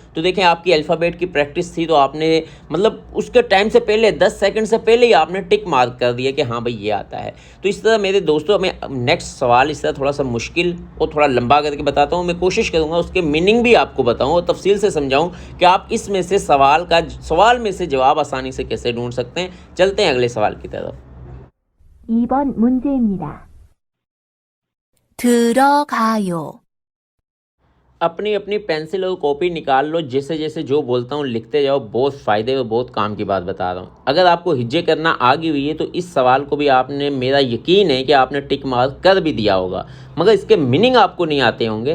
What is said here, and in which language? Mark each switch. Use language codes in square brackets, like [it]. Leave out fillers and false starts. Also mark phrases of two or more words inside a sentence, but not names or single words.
[ur] تو دیکھیں، آپ کی الفابیٹ کی پریکٹس تھی تو آپ نے مطلب اس کے ٹائم سے پہلے 10 سیکنڈ سے پہلے ہی آپ نے [en] tick mark [ur] کر دیا کہ ہاں بھائی یہ آتا ہے. تو اس طرح میرے دوستو، میں نیکسٹ سوال اس طرح تھوڑا سا مشکل اور تھوڑا لمبا کر کے بتاتا ہوں. میں کوشش کروں گا اس کے مینِنگ بھی آپ کو بتاؤں اور تفصیل سے سمجھاؤں کہ آپ اس میں سے سوال میں سے جواب آسانی سے کیسے ڈھونڈ سکتے ہیں. چلتے ہیں اگلے سوال کی طرف. [ko] 2번 문제입니다. 들어가요. [ur] اپنی اپنی پنسل اور کاپی نکال لو، جیسے جیسے جو بولتا ہوں لکھتے جاؤ. بہت فائدے اور بہت کام کی بات بتا رہا ہوں۔ اگر آپ کو ہجے کرنا آ گئی ہوئی ہے تو اس سوال کو بھی آپ نے، میرا یقین ہے کہ آپ نے [en] tick mark [ur] کر بھی دیا ہوگا، مگر اس کے مینِنگ آپ کو نہیں آتے ہوں گے.